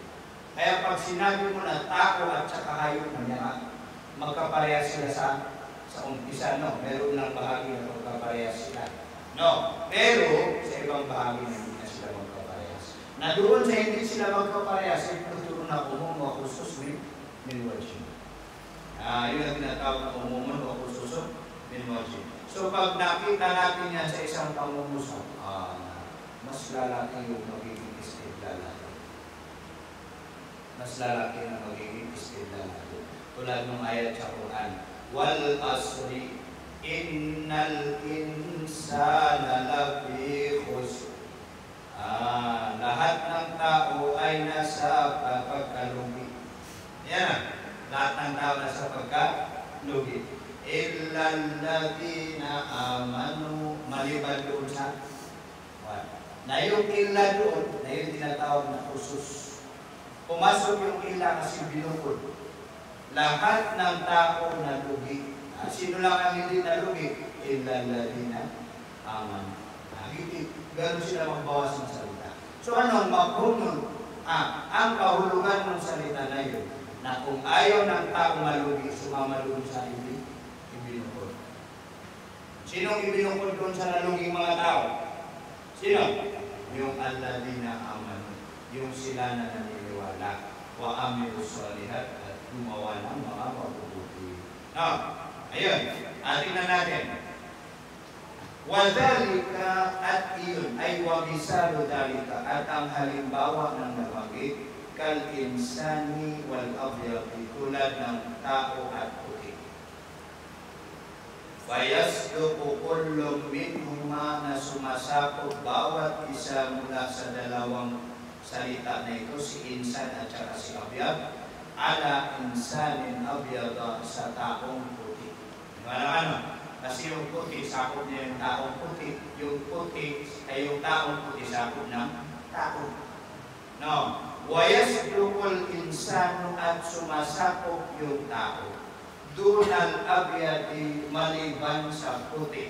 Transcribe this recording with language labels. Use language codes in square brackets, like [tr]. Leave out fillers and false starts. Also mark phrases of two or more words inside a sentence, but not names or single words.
[tl] Kaya pag sinabi mo na tao at saka hayop na magkaparehas sila sa umpisa, no? Meron lang bahagi na magkaparehas sila. No? Pero sa ibang bahagi na hindi na sila magkaparehas. Na doon sa hindi sila magkaparehas, ay tuturo na umum o [ar] خصوص من وجه. [tl] Yun ang tinatawag na umumun o [ar] خصوص من وجه. [tl] So pag nakita natin yan sa isang pangungusap, mas lalaki yung magiging istidlal natin. Mas lalaki na magiging istidlal natin. Tulad ng ayat sa [ar] Quran, والعصر إن الإنسان لفي خسر. [tl] Lahat ng tao ay nasa pagkalugi. Yan, lahat ng tao nasa pagkalugi. [ar] إلا الذين آمنوا, [tl] maliban doon sa na yung illa doon, na yung tinatawag na khusus. Pumasok yung illa kasi binukod. Lahat ng tao na lugi. Sino lang ang hindi na lugi? [ar] إلا الذين آمنوا. [tl] Ganun sila magbawas ng salita. So anong maghunol? Ang kahulugan ng salita na yun, na kung ayaw ng tao malugi, sumama doon sa hindi. Sinong ibinukod doon sa naluging mga tao? Sino? Yung [ar] الذين آمنوا. [tl] Yung sila na naniniwala. [ar] وعملوا الصالحات [tl] at gumawa ng mga mabubuti. Ayun. Tingnan natin. Wadhalika at iyon ay [ar] ومثال ذلك [tl] at ang halimbawa ng nabanggit [ar] كالإنسان والأبيض [tl] tulad ng tao at puti. [ar] فيصدق كل منهما [tl] na sumasakop bawat isa mula sa dalawang salita na ito, si insan at saka si abyad, [ar] على إنسان أبيض [tl] sa taong puti. Ano? Kasi yung puti, sakop niya yung taong puti. Yung puti ay yung taong puti, sakop ng tao. No. [ar] ويصدق الإنسان [tl] at sumasakop yung tao. [ar] دون الأبيض [tl] maliban sa puti.